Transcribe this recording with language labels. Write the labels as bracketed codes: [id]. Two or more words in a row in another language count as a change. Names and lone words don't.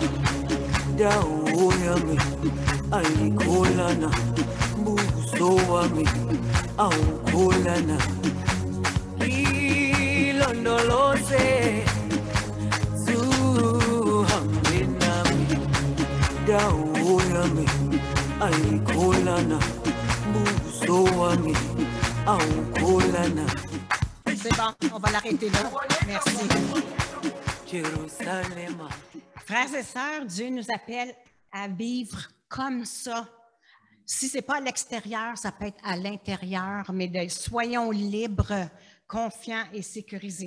[zu] Dawo yami ayikholana, buso wami awukholana, ilondoloze. Dawo yami ayikholana, buso wami awukholana. [fr] C'est bon, on va l'arrêter là. Merci. Jérusalem. Frères et sœurs, Dieu nous appelle à vivre comme ça. Si ce n'est pas à l'extérieur, ça peut être à l'intérieur, mais soyons libres, confiants et sécurisés.